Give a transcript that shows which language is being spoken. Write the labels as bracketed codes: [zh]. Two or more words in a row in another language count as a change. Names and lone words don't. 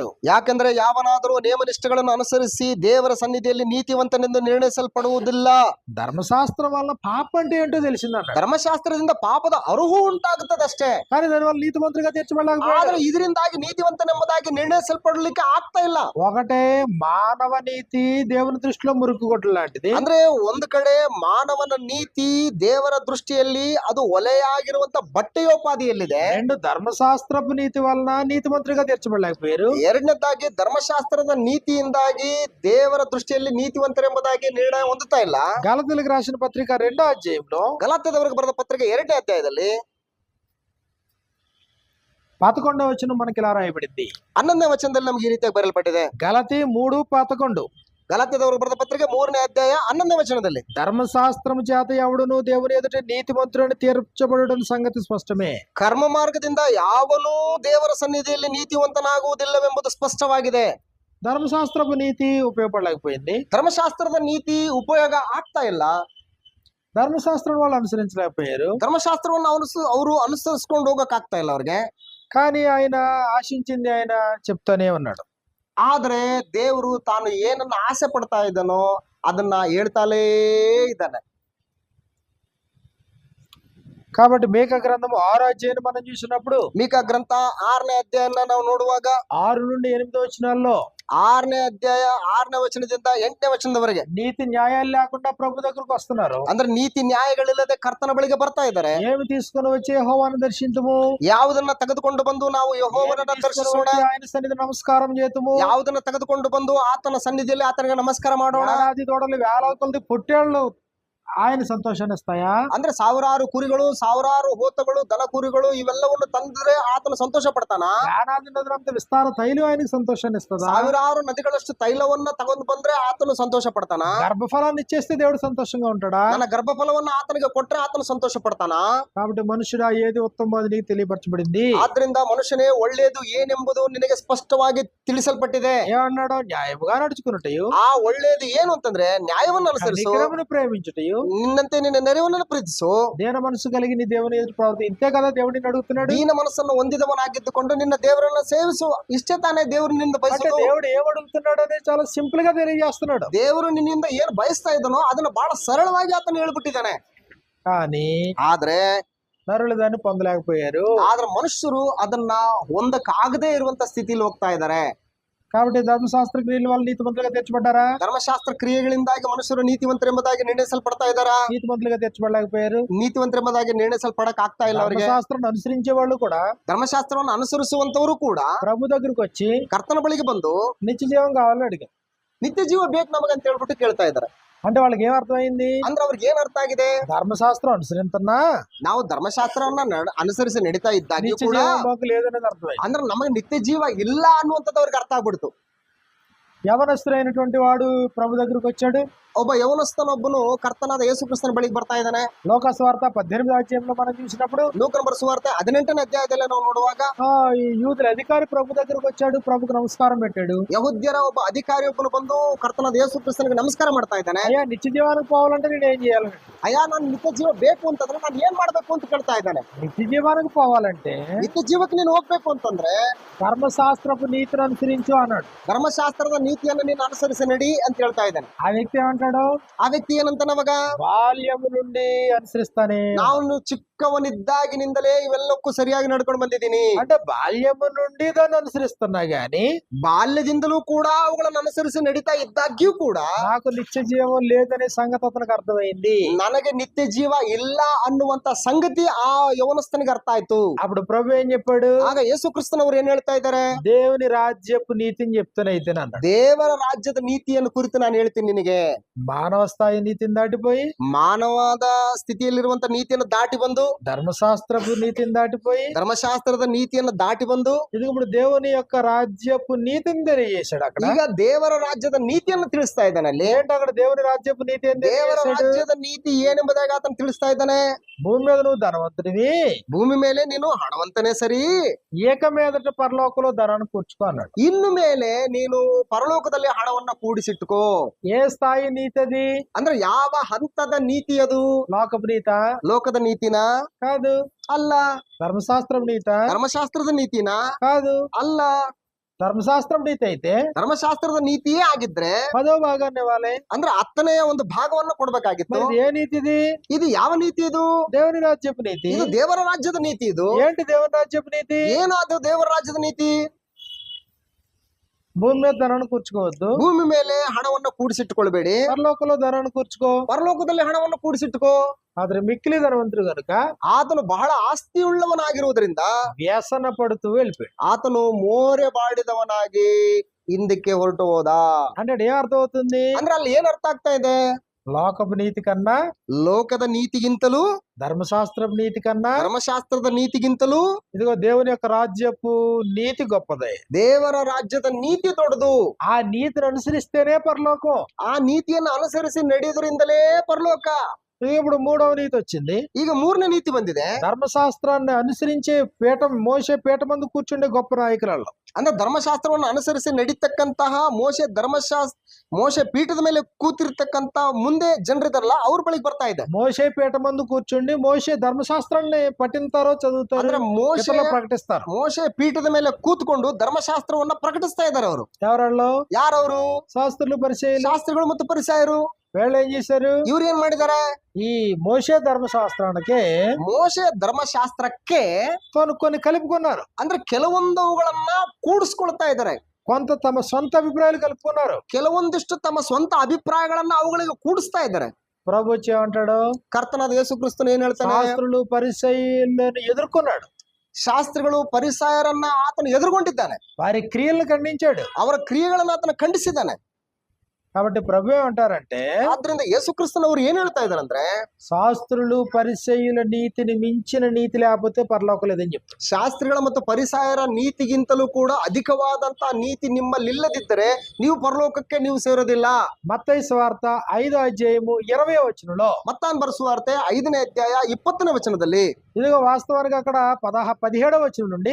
[kn] ಯಾಕಂದ್ರೆ ಯಾವನಾದರೂ ನೇಮನಿಷ್ಠೆಗಳನ್ನು ಅನುಸರಿಸಿ ದೇವರ ಸನ್ನಿಧಿಯಲ್ಲಿ ನೀತಿವಂತನೆಂದು ನಿರ್ಣಯಿಸಲ್ಪಡುವುದಿಲ್ಲ. [te] ధర్మశాస్త్రం వల్ల పాపం అంటే ఏంటో తెలిసిందన్న. [kn] ಧರ್ಮಶಾಸ್ತ್ರದಿಂದ ಪಾಪದ ಅರುಹು ಉಂಟಾಗುತ್ತದಷ್ಟೇ. [te] కానీ దానివల్ల నీతిమంతుడిగా తీర్చబడలేకపోయాడు. [kn] ಆದ್ರೆ ಇದರಿಂದಾಗಿ ನೀತಿವಂತನೆಂಬುದಾಗಿ ನಿರ್ಣಯಿಸಲ್ಪಡಲಿಕ್ಕೆ ಆಗ್ತಾ ಇಲ್ಲ. [te] ఒకటే మానవ నీతి దేవుని దృష్టిలో మురుకు గొడ్డలు లాంటిది. [kn] ಅಂದ್ರೆ ಒಂದು ಕಡೆ ಮಾನವನ ನೀತಿ ದೇವರ ದೃಷ್ಟಿಯಲ್ಲಿ ಅದು ಒಲೆಯಾಗಿರುವಂತ ಬಟ್ಟೆಯೋಪಾದಿಯಲ್ಲಿದೆ. [te] రెండు ధర్మశాస్త్రపు నీతి వలన నీతిమంతుడిగా తీర్చబడలేకపోయారు. [kn] ಎರಡನೇದಾಗಿ ಧರ್ಮಶಾಸ್ತ್ರದ ನೀತಿಯಿಂದಾಗಿ ದೇವರ ದೃಷ್ಟಿಯಲ್ಲಿ ನೀತಿವಂತರೆಂಬುದಾಗಿ ನಿರ್ಣಯ ಹೊಂದುತ್ತಾ ಇಲ್ಲ. [te] గలతీయులకు రాసిన పత్రిక 2వ అధ్యాయంలో [kn] ಗಲಾತ್ಯದವರಿಗೆ ಬರೆದ ಪತ್ರಿಕೆ 2ನೇ ಅಧ್ಯಾಯದಲ್ಲಿ [te] 11వ వచనం మనకి ఇలా రాయబడింది. [kn] 11ನೇ ವಚನದಲ್ಲಿ ನಮ್ಗೆ ಈ ರೀತಿಯಾಗಿ ಬರೆಯಲ್ಪಟ್ಟಿದೆ. [te] గలతీ 3:11 [kn] ಗಲಾತ್ಯದವರಿಗೆ ಬರೆದ ಪತ್ರಿಕೆ 3ನೇ ಅಧ್ಯಾಯ 11ನೇ ವಚನದಲ್ಲಿ, [te] ధర్మశాస్త్రము చేత ఎవడును దేవుని ఎదుట నీతిమంతుడని తీర్చబడుటని సంగతి స్పష్టమే. [kn] ಕರ್ಮ ಮಾರ್ಗದಿಂದ ಯಾವನೂ ದೇವರ ಸನ್ನಿಧಿಯಲ್ಲಿ ನೀತಿವಂತನಾಗುವುದಿಲ್ಲವೆಂಬುದು ಸ್ಪಷ್ಟವಾಗಿದೆ. [te] ధర్మశాస్త్రపు నీతి ఉపయోగపడలేకపోయింది. [kn] ಧರ್ಮಶಾಸ್ತ್ರದ ನೀತಿ ಉಪಯೋಗ ಆಗ್ತಾ ಇಲ್ಲ. [te] ధర్మశాస్త్రం వాళ్ళు అనుసరించలేకపోయారు. [kn] ಧರ್ಮಶಾಸ್ತ್ರವನ್ನು ಅವರು ಅನುಸರಿಸ್ಕೊಂಡು ಹೋಗಕ್ ಆಗ್ತಾ ಇಲ್ಲ ಅವ್ರಿಗೆ. [te] కానీ ఆయన ఆశించింది ఆయన చెప్తానే ఉన్నాడు. [kn] ಆದ್ರೆ ದೇವರು ತಾನು ಏನನ್ನ ಆಸೆ ಪಡ್ತಾ ಇದ್ದಾನೋ ಅದನ್ನ ಹೇಳ್ತಾಲೇ ಇದ್ದಾನೆ. [te] కాబట్టి మీకా గ్రంథము 6వ అధ్యాయాన్ని మనం చూసినప్పుడు [kn] ಮೀಕಾ ಗ್ರಂಥ 6ನೇ ಅಧ್ಯಾಯನ ನಾವು ನೋಡುವಾಗ [te] 6 నుండి 8 వచనాల్లో [kn] 6ನೇ ಅಧ್ಯಾಯ 6ನೇ ವಚನದಿಂದ 8ನೇ ವಚನದವರೆಗೆ [te] నీతి న్యాయాలు లేకుండా ప్రభు దగ్గరకు వస్తున్నారు. [kn] ಅಂದ್ರೆ ನೀತಿ ನ್ಯಾಯಗಳಿಲ್ಲದೆ ಕರ್ತನ ಬಳಿಗೆ ಬರ್ತಾ ಇದ್ದಾರೆ. [te] ఏమి తీసుకొని వచ్చి యెహోవాను దర్శింతుము, [kn] ಯಾವುದನ್ನ ತೆಗೆದುಕೊಂಡು ಬಂದು ನಾವು ಯೆಹೋವನನ್ನ ದರ್ಶಿಸೋಣ, [te] ఆయన సన్నిధి నమస్కారం చేతుము, [kn] ಯಾವುದನ್ನ ತೆಗೆದುಕೊಂಡು ಬಂದು ಆತನ ಸನ್ನಿಧಿಯಲ್ಲಿ ಆತನಿಗೆ ನಮಸ್ಕಾರ ಮಾಡೋಣ. [te] ఏడాది దూడలు వేల కొలది పొట్టేళ్ళు ఆయన సంతోషాన్ని ఇస్తాయా? [kn] ಅಂದ್ರೆ ಸಾವಿರಾರು ಕುರಿಗಳು, ಸಾವಿರಾರು ಹೋತಗಳು, ದನ ಕುರಿಗಳು ಇವೆಲ್ಲವನ್ನು ತಂದ್ರೆ ಆತನ ಸಂತೋಷ ಪಡ್ತಾನ? [te] వేలాది నదులంత విస్తార తైలం ఆయనకి సంతోషాన్ని ఇస్తుందా? [kn] ಸಾವಿರಾರು ನದಿಗಳಷ್ಟು ತೈಲವನ್ನ ತಗೊಂಡು ಬಂದ್ರೆ ಆತನು ಸಂತೋಷ ಪಡ್ತಾನ? [te] గర్భఫలాన్ని ఇచ్చేస్తే దేవుడు సంతోషంగా ఉంటాడా? [kn] ನನ್ನ ಗರ್ಭಫಲವನ್ನ ಆತನಿಗೆ ಕೊಟ್ರೆ ಆತನು ಸಂತೋಷ ಪಡ್ತಾನ? [te] కాబట్టి మనుషుడా ఏది ఉత్తమం అది నీకు తెలియపరచబడింది. [kn] ಆದ್ರಿಂದ ಮನುಷ್ಯನೇ ಒಳ್ಳೇದು ಏನೆಂಬುದು ನಿನಗೆ ಸ್ಪಷ್ಟವಾಗಿ ತಿಳಿಸಲ್ಪಟ್ಟಿದೆ. [te] ఏమన్నాడు? న్యాయముగా నడుచుకున్నటయు, [kn] ಆ ಒಳ್ಳೇದು ಏನು ಅಂತಂದ್ರೆ ನ್ಯಾಯವನ್ನು ಅನುಸರಿಸು, [te] కనికరమును ప్రేమించుటయు, [kn] ನಿನ್ನಂತೆ ನಿನ್ನ ನೆರವನ್ನು ಪ್ರೀತಿಸು, [te] దీన మనసు కలిగి నీ దేవుని ఎదురు ప్రవర్తి. ఇంతే కదా దేవుడిని అడుగుతున్నాడు. [kn] ದೀನ ಮನಸ್ಸನ್ನು ಹೊಂದಿದವನಾಗಿದ್ದುಕೊಂಡು ನಿನ್ನ ದೇವರನ್ನ ಸೇವಿಸು. ಇಷ್ಟೇ ತಾನೇ ದೇವರು ನಿನ್ನಿಂದ [te] అంటే [kn] ಬಯಸುದು. [te] దేవుడు ఏం అడుగుతున్నాడు అనేది చాలా సింపుల్ గా తెలియజేస్తున్నాడు. [kn] ದೇವರು ನಿನ್ನಿಂದ ಏನ್ ಬಯಸ್ತಾ ಇದ್ದಾನೋ ಅದನ್ನ ಬಹಳ ಸರಳವಾಗಿ ಆತನು ಹೇಳ್ಬಿಟ್ಟಿದ್ದಾನೆ. [te] కానీ [kn] ಆದ್ರೆ [te] నరులు దాన్ని పొందలేకపోయారు. [kn] ಮನುಷ್ಯರು ಅದನ್ನ ಹೊಂದಕ್ಕಾಗದೇ ಇರುವಂತ ಸ್ಥಿತಿಲಿ ಹೋಗ್ತಾ ಇದ್ದಾರೆ. [te] కాబట్టి ధర్మశాస్త్ర క్రియల వల్ల నీతిమంతులుగా తీర్చబడ్డారా? [kn] ಧರ್ಮಶಾಸ್ತ್ರ ಕ್ರಿಯೆಗಳಿಂದಾಗಿ ಮನುಷ್ಯರು ನೀತಿವಂತರೆಂಬುದಾಗಿ ನಿರ್ಣಯಿಸಲ್ಪಡ್ತಾ ಇದ್ದಾರಾ? [te] నీతిమంతులుగా తీర్చబడలేకపోయారు. [kn] ನೀತಿವಂತರೆಂಬುದಾಗಿ ನಿರ್ಣಯಿಸಲ್ಪಡಕ್ ಆಗ್ತಾ ಇಲ್ಲ ಅವರಿಗೆ. [te] ధర్మశాస్త్రాన్ని అనుసరించే వాళ్ళు కూడా [kn] ಧರ್ಮಶಾಸ್ತ್ರವನ್ನು ಅನುಸರಿಸುವಂತವರು ಕೂಡ [te] ప్రభు దగ్గరికి వచ్చి [kn] ಕರ್ತನ ಬಳಿಗೆ ಬಂದು [te] నిత్య జీవం కావాలని అడిగారు. [kn] ನಿತ್ಯ ಜೀವ ಬೇಕು ನಮಗಂತ ಹೇಳ್ಬಿಟ್ಟು ಕೇಳ್ತಾ ಇದ್ದಾರೆ. [te] అంటే వాళ్ళకి ఏం అర్థమైంది? [kn] ಅಂದ್ರೆ ಅವ್ರಿಗೆ ಏನ್ ಅರ್ಥ ಆಗಿದೆ? [te] ధర్మశాస్త్రం అనుసరింతున్నా [kn] ನಾವು ಧರ್ಮಶಾಸ್ತ್ರವನ್ನ ಅನುಸರಿಸಿ ನಡೀತಾ ಇದ್ದಾಗ್ಯೂ [te] నిత్య [kn] ಕೂಡ [te] జీవం మాకు లేదనేది అర్థమైంది. [kn] ಅಂದ್ರೆ ನಮಗೆ ನಿತ್ಯ ಜೀವ ಇಲ್ಲ ಅನ್ನುವಂಥದ್ದು ಅವ್ರಿಗೆ ಅರ್ಥ ಆಗ್ಬಿಡ್ತು. [te] యవనస్తుడైనటువంటి వాడు ప్రభు దగ్గరికి వచ్చాడు. [kn] ಒಬ್ಬ ಯವನಸ್ಥನೊಬ್ಬನು ಕರ್ತನಾದ ಯೇಸು ಕ್ರಿಸ್ತನ ಬಳಿಗೆ ಬರ್ತಾ ಇದ್ದಾನೆ. [te] లోకస్వార్త 18వ అధ్యాయంలో మనం చూసినప్పుడు [kn] ಲೂಕನ ಬರೆಸುವಾರ್ತೆ 18ನೇ ಅಧ್ಯಾಯದಲ್ಲಿ ನಾವು ನೋಡುವಾಗ [te] ఈ యూదుల అధికారి ప్రభు దగ్గరకు వచ్చాడు, ప్రభుకు నమస్కారం పెట్టాడు. [kn] ಯಹೂದ್ಯರ ಒಬ್ಬ ಅಧಿಕಾರಿ ಒಬ್ಬನು ಬಂದು ಕರ್ತನಾದ ಯೇಸು ಕ್ರಿಸ್ತನಿಗೆ ನಮಸ್ಕಾರ ಮಾಡ್ತಾ ಇದ್ದಾನೆ. [te] అయ్యా నిత్య జీవానికి పోవాలంటే నేను ఏం చేయాలి? [kn] ಅಯ್ಯ ನಾನು ನಿತ್ಯ ಜೀವ ಬೇಕು ಅಂತಂದ್ರೆ ನಾನು ಏನ್ ಮಾಡ್ಬೇಕು ಅಂತ ಕೇಳ್ತಾ ಇದ್ದಾನೆ. [te] నిత్య జీవానికి పోవాలంటే [kn] ನಿತ್ಯ ಜೀವಕ್ಕೆ ನೀನು ಹೋಗ್ಬೇಕು ಅಂತಂದ್ರೆ [te] ధర్మశాస్త్రపు నీతిని అనుసరించు అన్నాడు. [kn] ಧರ್ಮಶಾಸ್ತ್ರದ ನೀತಿಯನ್ನು ನೀನು ಅನುಸರಿಸಿ ನಡಿ ಅಂತ ಹೇಳ್ತಾ ಇದ್ದಾನೆ. [te] ఆ వ్యక్తి ఏమంటాడు? [kn] ಆ ವ್ಯಕ್ತಿ ಏನಂತ ನಮಗ [te] బాల్యము నుండి అనుసరిస్తానే. [kn] ನಾನು ಚಿಕ್ಕವನಿದ್ದಾಗಿನಿಂದಲೇ ಇವೆಲ್ಲಕ್ಕೂ ಸರಿಯಾಗಿ ನಡ್ಕೊಂಡು ಬಂದಿದ್ದೀನಿ. [te] అంటే బాల్యము నుండి దాన్ని అనుసరిస్తున్నా గాని [kn] ಬಾಲ್ಯದಿಂದಲೂ ಕೂಡ ಅವುಗಳನ್ನು ಅನುಸರಿಸಿ ನಡೀತಾ ಇದ್ದಾಗ್ಯೂ ಕೂಡ [te] నాకు నిత్య జీవం లేదనే సంగతి అతనికి అర్థమైంది. [kn] ನನಗೆ ನಿತ್ಯ ಜೀವ ಇಲ್ಲ ಅನ್ನುವಂತ ಸಂಗತಿ ಆ ಯವನಸ್ಥನಿಗೆ ಅರ್ಥ ಆಯ್ತು. [te] అప్పుడు ప్రభు ఏం చెప్పాడు? [kn] ಆಗ ಯೇಸು ಕ್ರಿಸ್ತನವರು ಏನ್ ಹೇಳ್ತಾ ಇದ್ದಾರೆ? [te] దేవుని రాజ్యపు నీతిని చెప్తానైతే అన్నాడు. [kn] ದೇವರ ರಾಜ್ಯದ ನೀತಿಯನ್ನು ಕುರಿತು ನಾನು ಹೇಳ್ತೀನಿ ನಿನಗೆ. [te] మానవ స్థాయి నీతిని దాటిపోయి [kn] ಮಾನವದ ಸ್ಥಿತಿಯಲ್ಲಿರುವಂತ ನೀತಿಯನ್ನು ದಾಟಿ ಬಂದು [te] ధర్మశాస్త్రపు నీతిని దాటిపోయి [kn] ಧರ್ಮಶಾಸ್ತ್ರದ ನೀತಿಯನ್ನು ದಾಟಿ ಬಂದು [te] ఇది ఇప్పుడు దేవుని యొక్క రాజ్యపు నీతిని తెలియజేశాడు. అక్కడ [kn] ಈಗ ದೇವರ ರಾಜ್ಯದ ನೀತಿಯನ್ನು ತಿಳಿಸ್ತಾ ಇದ್ದಾನೆ. ಅಲ್ಲಿ [te] ఏంటి అక్కడ దేవుని రాజ్యపు నీతి ఏం [kn] ದೇವರ [te] తెలియజేశాడు? [kn] ರಾಜ್ಯದ ನೀತಿ ಏನೆಂಬುದಾಗಿ ಆತನು ತಿಳಿಸ್ತಾ ಇದ್ದಾನೆ. [te] భూమి మీద నువ్వు ధనవంతుడివి, [kn] ಭೂಮಿ ಮೇಲೆ ನೀನು ಹಣವಂತನೇ ಸರಿ, [te] ఏక మీదట పరలోకంలో ధనాన్ని కూర్చుకో అన్నాడు. [kn] ಇನ್ನು ಮೇಲೆ ನೀನು ಪರಲೋಕದಲ್ಲಿ ಹಣವನ್ನ ಕೂಡಿಸಿಟ್ಟುಕೋ. [te] ఏ స్థాయి నీతి అది? [kn] ಅಂದ್ರೆ ಯಾವ ಹಂತದ ನೀತಿ ಅದು? [te] లోకపు నీత [kn] ಲೋಕದ ನೀತಿನ [te] కాదు, [kn] ಅಲ್ಲ. [te] ధర్మశాస్త్రం నీత [kn] ಧರ್ಮಶಾಸ್ತ್ರದ ನೀತಿನ [te] కాదు. [kn] ಅಲ್ಲ. [te] ధర్మశాస్త్రం నీతి అయితే [kn] ಧರ್ಮಶಾಸ್ತ್ರದ ನೀತಿಯೇ ಆಗಿದ್ರೆ [te] 10వ భాగాన్ని ఇవ్వాలి. [kn] ಅಂದ್ರೆ 10ನೇ ಒಂದು ಭಾಗವನ್ನ ಕೊಡ್ಬೇಕಾಗಿತ್ತು. [te] మరి ఇది ఏ నీతిది? [kn] ಇದು ಯಾವ ನೀತಿ ಇದು? [te] దేవుని రాజ్యపు నీతి. [kn] ಇದು ದೇವರ ರಾಜ್ಯದ ನೀತಿ. ಇದು [te] ఏంటి దేవుని రాజ్యపు నీతి? [kn] ಏನು ಅದು ದೇವರ ರಾಜ್ಯದ ನೀತಿ? [te] భూమి మీద ధనాన్ని కూర్చుకోవద్దు, [kn] ಭೂಮಿ ಮೇಲೆ ಹಣವನ್ನ ಕೂಡಿಸಿಟ್ಟುಕೊಳ್ಬೇಡಿ, [te] పరలోకంలో ధనాన్ని కూర్చుకో. [kn] ಪರಲೋಕದಲ್ಲಿ ಹಣವನ್ನು ಕೂಡಿಸಿಟ್ಟುಕೋ. [te] ఆದ್ರೆ మిక్కిలి ధనవంతుడు కనుక [kn] ಆತನು ಬಹಳ ಆಸ್ತಿಯುಳ್ಳವನಾಗಿರುವುದರಿಂದ [te] వ్యసన పడుతూ వెళ్ళిపోయాడు. [kn] ಆತನು ಮೋರೆ ಬಾಡಿದವನಾಗಿ ಹಿಂದಕ್ಕೆ ಹೊರಟು ಹೋದ. [te] అంటే ఏం అర్థం అవుతుంది? [kn] ಅಂದ್ರೆ ಅಲ್ಲಿ ಏನ್ ಅರ್ಥ ಆಗ್ತಾ ಇದೆ? [te] లోకపు నీతి కన్నా, [kn] ಲೋಕದ ನೀತಿಗಿಂತಲೂ, [te] ధర్మశాస్త్రపు నీతి కన్నా [kn] ಧರ್ಮಶಾಸ್ತ್ರದ ನೀತಿಗಿಂತಲೂ [te] ఇదిగో దేవుని యొక్క రాజ్యపు నీతి గొప్పదే. [kn] ದೇವರ ರಾಜ್ಯದ ನೀತಿ ದೊಡ್ಡದು. [te] ఆ నీతిని అనుసరిస్తేనే పరలోకం. [kn] ಆ ನೀತಿಯನ್ನು ಅನುಸರಿಸಿ ನಡೆಯುವುದರಿಂದಲೇ ಪರಲೋಕ. [te] ఇప్పుడు మూడవ నీతి వచ్చింది. [kn] ಈಗ ಮೂರನೇ ನೀತಿ ಬಂದಿದೆ. [te] ధర్మశాస్త్రాన్ని అనుసరించే పీఠం మోసే పీఠ మందు కూర్చుండే గొప్ప నాయకులలో [kn] ಅಂದ್ರೆ ಧರ್ಮಶಾಸ್ತ್ರವನ್ನು ಅನುಸರಿಸಿ ನಡೀತಕ್ಕಂತಹ ಮೋಶೆ ಪೀಠದ ಮೇಲೆ ಕೂತಿರ್ತಕ್ಕಂತ ಮುಂದೆ ಜನರಿದಾರಲ್ಲ ಅವ್ರ ಬಳಿಗೆ ಬರ್ತಾ ಇದೆ. [te] మోసే పీఠ మందు కూర్చుండి మోసే ధర్మశాస్త్రాన్ని పఠింతారో చదువుతారో [kn] ಅಂದ್ರೆ [te] ఇతరులకు ప్రకటిస్తారు. [kn] ಮೋಶೆ ಪೀಠದ ಮೇಲೆ ಕೂತ್ಕೊಂಡು ಧರ್ಮಶಾಸ್ತ್ರವನ್ನ ಪ್ರಕಟಿಸ್ತಾ ಇದ್ದಾರೆ ಅವರು. [te] ఎవరల్లో? [kn] ಯಾರವರು? [te] శాస్త్రులు పరిచయం. [kn] ಶಾಸ್ತ್ರಿಗಳು ಮತ್ತು ಪರಿಸಾಯರು. [te] వీళ్ళు ఏం చేశారు? [kn] ಇವ್ರು ಏನ್ ಮಾಡಿದ್ದಾರೆ? [te] ఈ మోసే ధర్మశాస్త్రానికి [kn] ಮೋಶೆ ಧರ್ಮಶಾಸ್ತ್ರಕ್ಕೆ [te] కొన్ని కలుపుకున్నారు. [kn] ಅಂದ್ರೆ ಕೆಲವೊಂದವುಗಳನ್ನ ಕೂಡಿಸ್ಕೊಳ್ತಾ ಇದ್ದಾರೆ. [te] కొంత తమ సొంత అభిప్రాయాలు కలుపుకున్నారు. [kn] ಕೆಲವೊಂದಿಷ್ಟು ತಮ್ಮ ಸ್ವಂತ ಅಭಿಪ್ರಾಯಗಳನ್ನ ಅವುಗಳಿಗೆ ಕೂಡಿಸ್ತಾ ಇದ್ದಾರೆ. [te] ప్రభు వచ్చి ఏమంటాడు? [kn] ಕರ್ತನಾದ ಯೇಸು ಕ್ರಿಸ್ತನು ಏನ್ ಹೇಳ್ತಾನೆ? [te] శాస్త్రులు పరిచయులను ఎదుర్కొన్నాడు. [kn] ಶಾಸ್ತ್ರಿಗಳು ಪರಿಸಾಯರನ್ನ ಆತನು ಎದುರುಗೊಂಡಿದ್ದಾನೆ. [te] వారి క్రియలను ఖండించాడు. [kn] ಅವರ ಕ್ರಿಯೆಗಳನ್ನ ಆತನ ಖಂಡಿಸಿದ್ದಾನೆ. [te] కాబట్టి ప్రభు ఏమంటారంటే, [kn] ಆದ್ರಿಂದ ಯೇಸು ಕ್ರಿಸ್ತನವರು ಏನ್ ಹೇಳ್ತಾ ಇದಾರೆ ಅಂದ್ರೆ, [te] శాస్త్రులు పరిచయుల నీతిని మించిన నీతి లేకపోతే పరలోకం లేదని చెప్తారు. [kn] ಶಾಸ್ತ್ರಿಗಳ ಮತ್ತು ಪರಿಸಾಯರ ನೀತಿಗಿಂತಲೂ ಕೂಡ ಅಧಿಕವಾದಂತ ನೀತಿ ನಿಮ್ಮಲ್ಲಿಲ್ಲದಿದ್ದರೆ ನೀವು ಪರಲೋಕಕ್ಕೆ ನೀವು ಸೇರೋದಿಲ್ಲ. [te] మత్తయి సువార్త 5వ అధ్యాయము 20వ వచనంలో [kn] ಮತ್ತಾನ್ ಬರೆಸುವಾರ್ತೆ 5ನೇ ಅಧ್ಯಾಯ 20ನೇ ವಚನದಲ್ಲಿ, [te] ఇదిగో వాస్తవానికి అక్కడ 17వ వచనం నుండి